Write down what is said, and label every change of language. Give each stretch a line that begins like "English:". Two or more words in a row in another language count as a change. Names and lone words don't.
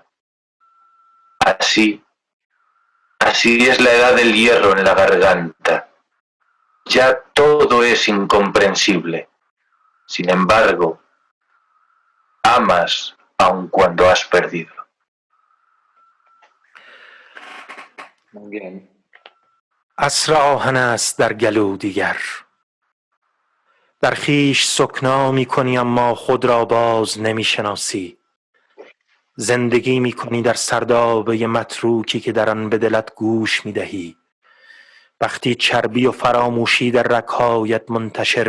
Spanish: Así es la edad del hierro en la garganta. Ya todo es incomprensible. Sin embargo, amas aun cuando has perdido. Muy bien.
Persian: عصر آهن است در گلو دیگر در خویش سکنا می کنی اما خود را باز نمی شناسی زندگی می کنی در سردابه متروکی که در آن به دلت گوش می دهی وقتی چربی و فراموشی در رگ‌هایت منتشر